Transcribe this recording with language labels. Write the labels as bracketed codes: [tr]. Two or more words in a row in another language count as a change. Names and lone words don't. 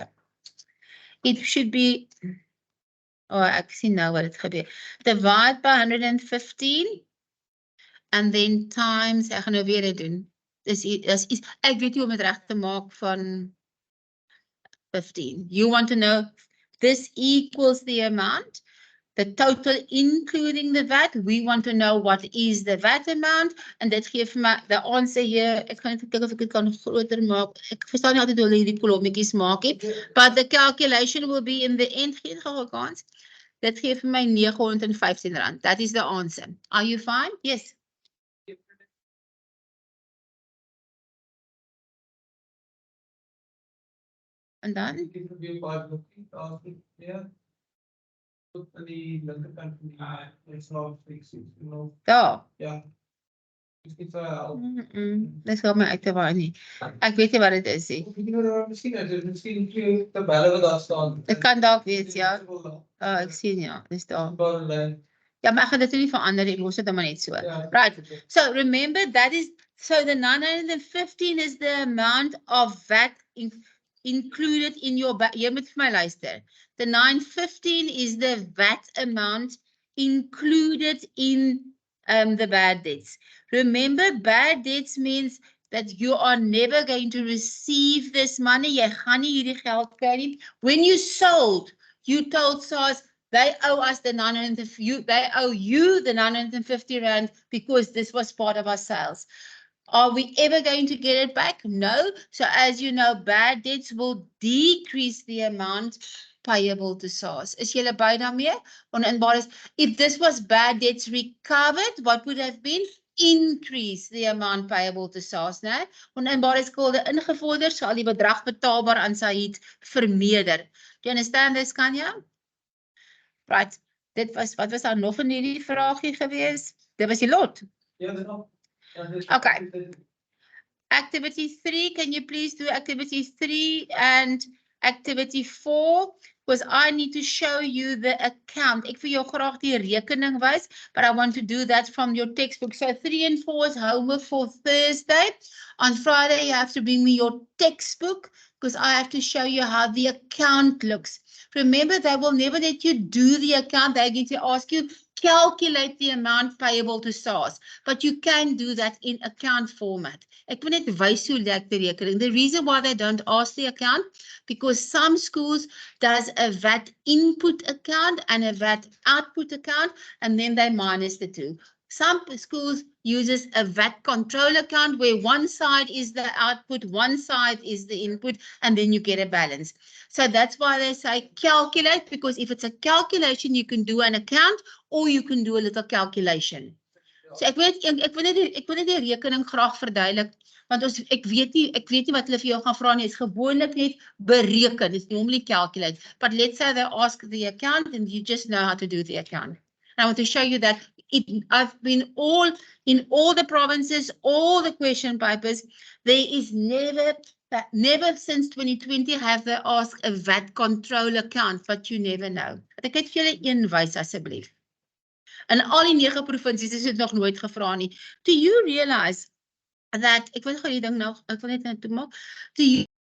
[en] It should be, [af] ek sien nou wat het gebeur. [en] Divide by 115 and then times, [af] ek gaan nou weer dit doen. Ek weet nie om het reg te maak van 15. [en] You want to know, this equals the amount. The total including the VAT, we want to know what is the VAT amount, and that [af] geef my [en] the answer here. [af] Ek gaan kyk of ek dit kan groter maak. Ek verstaan nie altyd hoe hulle hierdie kolommetjies maak nie, [en] but the calculation will be in the end. [af] Geen kans. Dit geef my R915. [en] That is the answer. Are you fine? Yes. [af] En dan? Die linkerkant van die slaap fixie, [en] you know. [af] Daar. Ja. Dis gaan my uit te waai nie. Ek weet nie wat dit is nie. Miskien tabelle wat daar staan. Dit kan dalk wees, ja. Ek sien ja, dis daar. Ja, maar ek gaan dit nie verander nie, los dit maar net so. [en] Right. So remember that is, so the 915 is the amount of VAT included in your, [af] jy moet vir my luister. [en] The 915 is the VAT amount included in the bad debts. Remember, bad debts means that you are never going to receive this money. Jy gaan nie hierdie geld kry nie. When you sold, you told SARS they owe us the 950, they owe you the 950 rand because this was part of our sales. Are we ever going to get it back? No. So as you know, bad debts will decrease the amount payable to SARS. [af] Is julle by daarmee? Oninbare, [en] if this was bad debts recovered, what would have been? Increase the amount payable to SARS, né? [af] Oninbare skulde ingevorder, sal die bedrag betaalbaar aan Said vermeerder. [en] Do you understand this, Kanya? Right. [af] Dit was, wat was daar nog in hierdie vraagie gewees? Dit was die lot. Ja, dit al. [en] Okay. Activity 3, can you please do activity 3 and activity 4, because I need to show you the account. [af] Ek vir jou graag die rekening wys, [en] but I want to do that from your textbook. So 3 and 4 is homework for Thursday. On Friday, you have to bring me your textbook, because I have to show you how the account looks. Remember, they will never let you do the account. They're going to ask you, calculate the amount payable to SARS. But you can do that in account format. [af] Ek wil net wys hoe lyk die rekening. [en] The reason why they don't ask the account, because some schools does a VAT input account and a VAT output account, and then they minus the two. Some schools uses a VAT control account where one side is the output, one side is the input, and then you get a balance. So that's why they say calculate, because if it's a calculation, you can do an account or you can do a little calculation. [af] So ek wil net die rekening graag verduidelik, want ek weet nie wat hulle vir jou gaan vra nie, is gewoonlik net bereken, [en] it's normally calculate. But let's say they ask the account and you just know how to do the account. And I want to show you that I've been in all the provinces, all the question papers, there is never since 2020 have they asked a VAT control account, but you never know. [af] Ek het vir julle een wys asseblief. In al die 9 provinsies is dit nog nooit gevra nie. [en] Do you realize that, [af] ek wil gou die ding nou, ek wil net nou toe maak. [en] Do you